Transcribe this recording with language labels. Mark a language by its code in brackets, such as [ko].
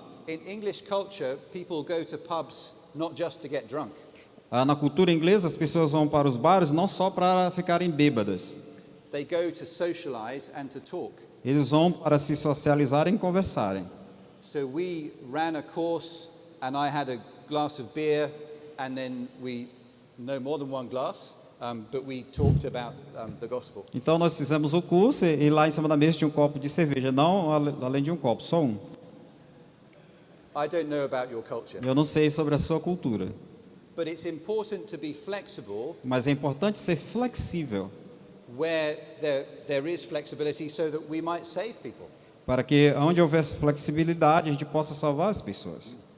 [en] In English culture, people go to pubs not just to get drunk. [pt] Na cultura inglesa, as pessoas vão para os bares não só para ficarem bêbadas. [en] They go to socialize and to talk. [pt] Eles vão para se socializarem e conversarem. [en] So we ran a course and I had a glass of beer and then no more than one glass, but we talked about the gospel. [pt] Então nós fizemos o curso e lá em cima da mesa tinha um copo de cerveja, não além de um copo, só um. [en] I don't know about your culture, [pt] Eu não sei sobre a sua cultura, [en] but it's important to be flexible [pt] mas é importante ser flexível [en] where there is flexibility so that we might save people. [pt] para que onde houver flexibilidade a gente possa salvar as pessoas.